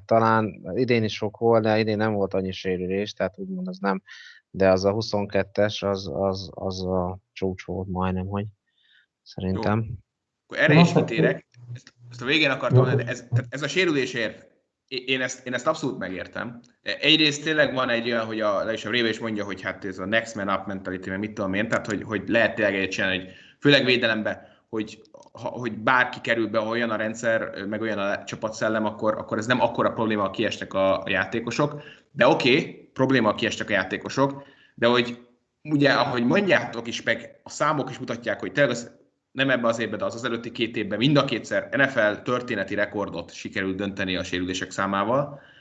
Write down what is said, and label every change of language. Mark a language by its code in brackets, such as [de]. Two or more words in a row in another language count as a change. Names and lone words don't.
[hu] Talán idén is sok volt, de idén nem volt annyi sérülés, tehát úgymond az nem, de az a 22-es az a csúcs volt majdnem, hogy szerintem. Jó. Akkor erre is kitérek, ezt a végén akartam mondani, de ez a sérülésért én ezt abszolút megértem. Egyrészt tényleg van egy olyan, hogy a Vrabel is mondja, hogy hát ez a [en] next man up mentality, [hu] mert mit tudom én, tehát hogy lehet tényleg egyet csinálni, hogy főleg védelemben, hogy bárki kerül be olyan a rendszer, meg olyan a csapatszellem, akkor ez nem akkora probléma, ha kiestek a játékosok. De oké, probléma, ha kiestek a játékosok, de hogy ugye, ahogy mondjátok is, meg a számok is mutatják, hogy tényleg nem ebben az évben, de az előtti 2 évben mind a kétszer NFL történeti rekordot sikerült dönteni a sérülések számával.